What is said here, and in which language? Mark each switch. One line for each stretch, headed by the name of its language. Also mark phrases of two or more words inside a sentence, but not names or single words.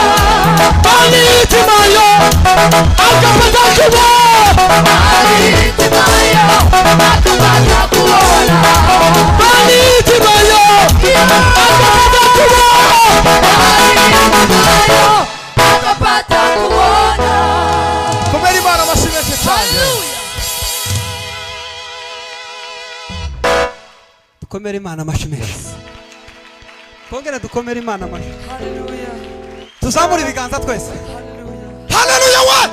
Swahili: Bartimayo akapata kuona. Bartimayo akapata kuona. Bartimayo akapata kuona. Bartimayo akapata kuona.
Kinyarwanda: Komeri Imana amashyi menshi cyane. dukomere Imana amashyi menshi. Twongere dukomere Imana amashyi. Hallelujah. Tuzamure ibiganza twese. Haleluya we.